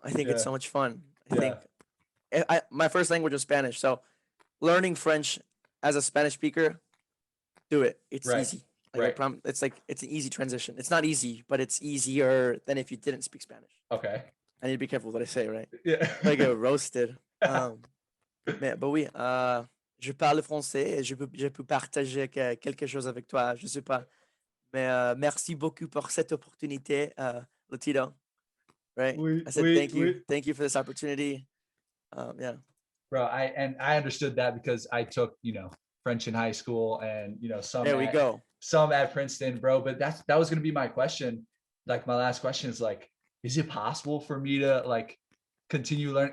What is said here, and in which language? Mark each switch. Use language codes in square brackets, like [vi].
[en] I think it's so much fun. I think my first language was Spanish, so learning French as a Spanish speaker, do it. It's easy. Like it's an easy transition. It's not easy, but it's easier than if you didn't speak Spanish. Okay. I need to be careful what I say, right? Yeah. I get roasted. [fr] Mais oui, je parle français et je peux partager quelque chose avec toi. Je sais pas. Mais merci beaucoup pour cette opportunité, Lotito. [en] Right? I said thank you. Thank you for this opportunity. Yeah. Bro, I understood that because I took, you know, French in high school and, you know, some at Princeton, bro. But that was going to be my question. Like my last question is like, is it possible for me to like continue learning?